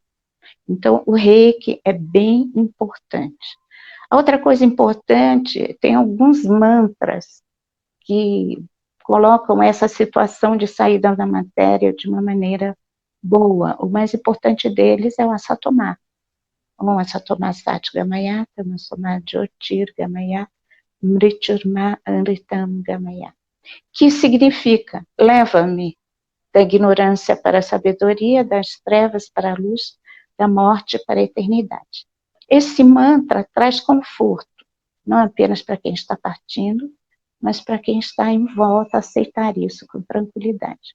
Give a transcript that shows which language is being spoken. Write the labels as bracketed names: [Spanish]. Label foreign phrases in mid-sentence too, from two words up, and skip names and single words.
[Portuguese] Então, o reiki é bem importante. A outra coisa importante, tem alguns mantras que colocam essa situação de saída da matéria de uma maneira boa. O mais importante deles é o Asatomá. [Sanskrit] O असतोमा सत् गमय, तमसोमा ज्योतिर् गमय, मृत्युर्मा अमृतम् गमय. [Portuguese] Que significa, leva-me da ignorância para a sabedoria, das trevas para a luz, da morte para a eternidade. Esse mantra traz conforto, não apenas para quem está partindo, mas para quem está em volta aceitar isso com tranquilidade.